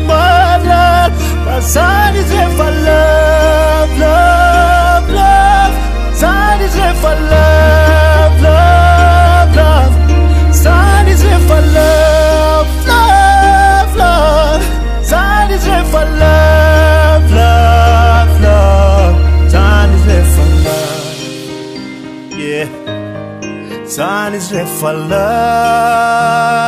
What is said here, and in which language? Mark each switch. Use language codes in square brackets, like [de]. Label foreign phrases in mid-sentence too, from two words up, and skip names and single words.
[mg] malala fa zany izy rehefa [en] love love love [mg] zany izy rehefa [en] love love love [mg] zany izy rehefa [en] love love love [mg] zany izy rehefa [en] love love love [mg] zany izy rehefa [en] love yeah [mg] zany izy rehefa love